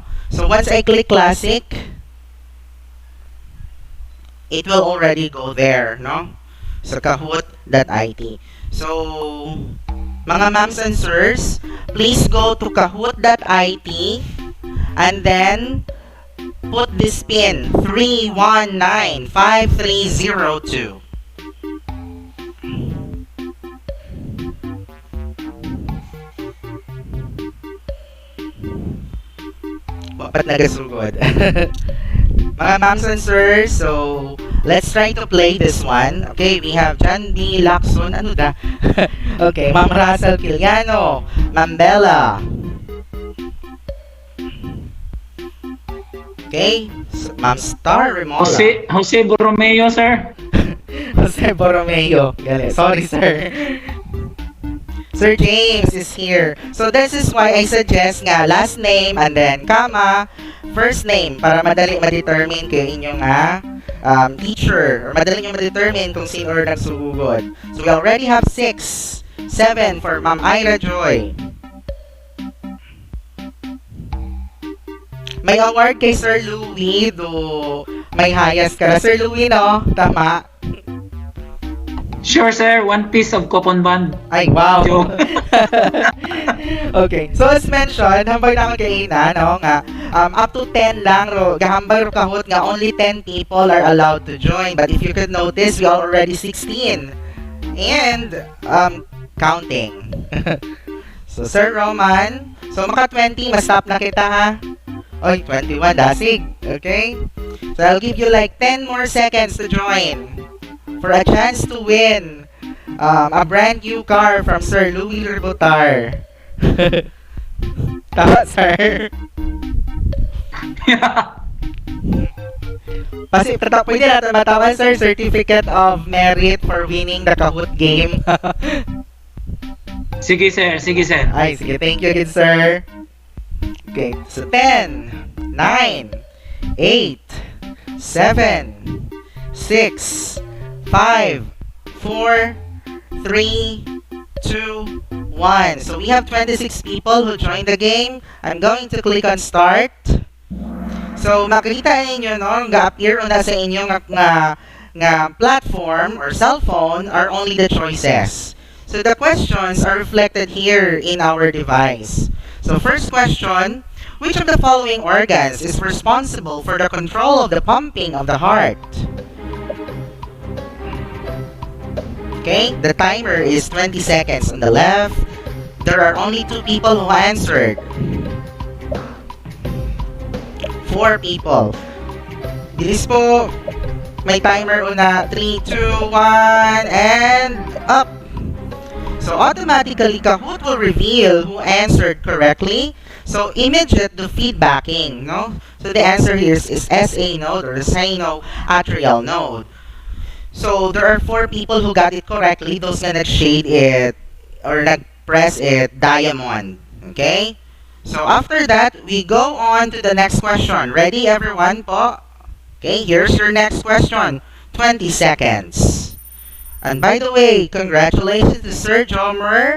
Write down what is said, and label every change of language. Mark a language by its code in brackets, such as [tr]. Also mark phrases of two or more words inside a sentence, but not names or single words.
[en] So, once I click Classic, it will already go there, no? So, Kahoot.it. So, mga ma'ams and sirs, please go to Kahoot.it and then put this pin 3195302. [hil] Wapat nagasugod. [en] Mga ma'ams and sirs, so let's try to play this one. Okay, we have John B. Lacson. [hil] Ano da? [en] Okay, Ma'am Russell Kiliano, Ma'am Bella. Okay, so, Ma'am Star Remola. Jose Borromeo, sir. Jose Borromeo. Galing. Sorry, sir. Sir James is here. So this is why I suggest [hil] nga [en] last name and then comma, first name [hil] para madali ma-determine kayo inyong [en] teacher or [hil] madali nyo ma-determine kung sino or nagsugugod. [en] So we already have 6, 7 for Ma'am Ira Joy. [hil] May award kay Sir Louie do may hayas ka. [en] Sir Louie, no? Tama. Sure, sir. One piece of coupon band. Ay, wow. Okay. So, as mentioned, [hil] hambay na ako kay Ina, no, nga, up to 10 lang, gahambay ro Kahoot nga, [en] only 10 people are allowed to join. But if you could notice, we are already 16. And, counting. So, Sir Roman, so, [hil] maka 20, ma-stop na kita, ha? Oy, 21, dasig. [en] Okay? So, I'll give you like 10 more seconds to join for a chance to win a brand new car from Sir Louis Ribotar. Tama, sir? [tl] Pwede natin matawan, [en] sir, certificate of merit for winning the Kahoot game. [tl] Sige, sir. Sige, sir. Ay, sige. [en] Thank you, good sir. Okay, so 10, 9, 8, 7, 6, 5, 4, 3, 2, 1. So we have 26 people who joined the game. I'm going to click on start. [hil] So makikita ninyo, no, ga-appear na sa inyo nga [en] platform or cell phone are only the choices. So the questions are reflected here in our device. So first question, which of the following organs is responsible for the control of the pumping of the heart? Okay, the timer is 20 seconds on the left. There are only 2 people who answered. 4 people. [tl] Bilis po. May timer una. [en] 3, 2, 1, and up. So automatically, Kahoot will reveal who answered correctly. So immediate the feedbacking, no? So the answer here is SA node or the sinoatrial node. So there are 4 people who got it correctly. Those [hil] nga nag-shade [en] it or nag-press it diamond. Okay? So after that, we go on to the next question. Ready everyone po? Okay, here's your next question. 20 seconds. And by the way, congratulations to Sir Jomer.